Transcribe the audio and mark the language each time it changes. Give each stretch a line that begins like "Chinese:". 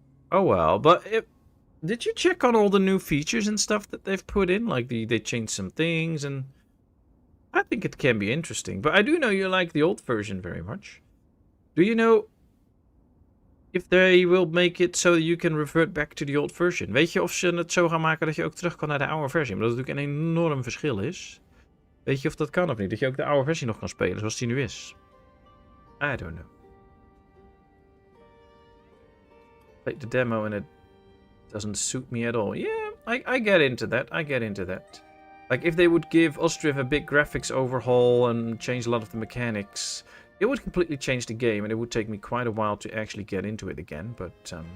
English: Oh well, but... Did you check on all the new features and stuff that they've put in? Like, they changed some things, and I think it can be interesting. But I do know you like the old version very much. Do you know if they will make it so you can revert back to the old version?
Dutch: Weet je of ze het zo gaan maken dat je ook terug kan naar de oude versie? Maar dat natuurlijk een enorm verschil is. Weet je of dat kan of niet? Dat je ook de oude versie nog kan spelen zoals die nu is?
English: I don't know. Played the demo and it doesn't suit me at all. Yeah, I get into that. I get into that. Like, if they would give Ostriv a big graphics overhaul and change a lot of the mechanics, it would completely change the game, and it would take me quite a while to actually get into it again, but...